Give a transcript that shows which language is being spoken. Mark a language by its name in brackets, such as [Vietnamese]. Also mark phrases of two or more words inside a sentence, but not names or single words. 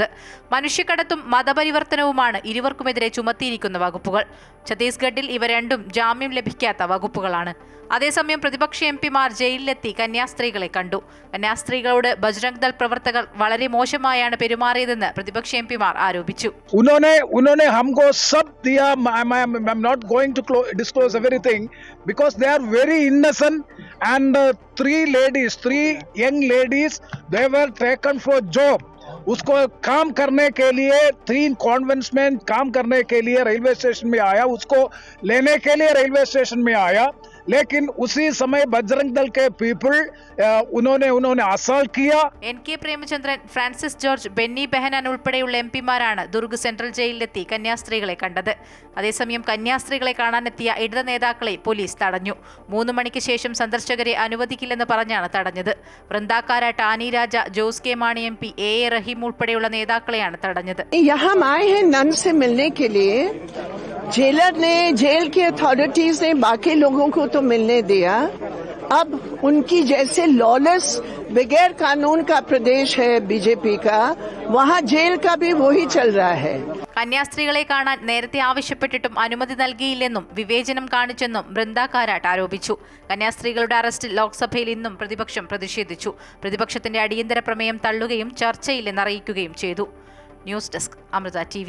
[Malayalam] മനുഷ്യക്കടത്തും മതപരിവർത്തനവുമാണ് ഇരുവർക്കുമെതിരെ ചുമത്തിയിരിക്കുന്ന വകുപ്പുകൾ. ഛത്തീസ്ഗഡിൽ ഇവ രണ്ടും ജാമ്യം ലഭിക്കാത്ത വകുപ്പുകളാണ്. അതേസമയം പ്രതിപക്ഷ എംപിമാർ ജയിലിലെത്തി കന്യാസ്ത്രീകളെ കണ്ടു. കന്യാസ്ത്രീകളോട് ബജ്രംഗ് ദൾ പ്രവർത്തകർ വളരെ മോശമായാണ് പെരുമാറിയതെന്ന് പ്രതിപക്ഷ എംപിമാർ ആരോപിച്ചു. [Hindi] उन्होंने हमको सब दिया. [English] I'm not going to disclose everything because they are very innocent and three young ladies, they were taken for job. [Hindi] उसको काम करने के लिए 3 कॉन्वेंट्स में काम करने के लिए रेलवे स्टेशन में आया, उसको लेने के लिए रेलवे स्टेशन में आया, लेकिन उसी समय बजरंग दल के पीपल उन्होंने असॉल्ट किया. [Malayalam] NK പ്രേമചന്ദ്രൻ, ഫ്രാൻസിസ് ജോർജ്, ബെന്നി ബെഹനാൻ ഉൾപ്പെടെയുള്ള എംപിമാരാണ് ദുർഗ് സെൻട്രൽ ജയിലിലെത്തി കന്യാസ്ത്രീകളെ കണ്ടത്. അതേസമയം കന്യാസ്ത്രീകളെ കാണാനെത്തിയ ഇടത് നേതാക്കളെ പോലീസ് തടഞ്ഞു. 3 മണിക്ക് ശേഷം സന്ദർശകരെ അനുവദിക്കില്ലെന്ന് പറഞ്ഞാണ് തടഞ്ഞത്. വൃന്ദാക്കാര, ടാനി രാജ, ജോസ് കെ മാണി MP, AA റഹീം ഉൾപ്പെടെയുള്ള നേതാക്കളെയാണ് തടഞ്ഞത്. [Hindi] जेलर ने, जेल की अथॉरिटीज ने बाकी लोगों को तो मिलने दिया. अब उनकी जैसे लॉलेस बगैर कानून का प्रदेश है बीजेपी का, वहाँ जेल का भी वही चल रहा है. [Malayalam] കന്യാസ്ത്രീകളെ കാണാൻ നേരത്തെ ആവശ്യപ്പെട്ടിട്ടും അനുമതി നൽകിയില്ലെന്നും വിവേചനം കാണിച്ചെന്നും ബൃന്ദ കാരാട്ട് ആരോപിച്ചു. കന്യാസ്ത്രീകളുടെ അറസ്റ്റിൽ ലോക്സഭയിൽ ഇന്നും പ്രതിപക്ഷം പ്രതിഷേധിച്ചു. പ്രതിപക്ഷത്തിന്റെ അടിയന്തര പ്രമേയം തള്ളുകയും ചർച്ചയില്ലെന്നറിയിക്കുകയും ചെയ്തു. ന്യൂസ് ഡെസ്ക്, അമൃത TV.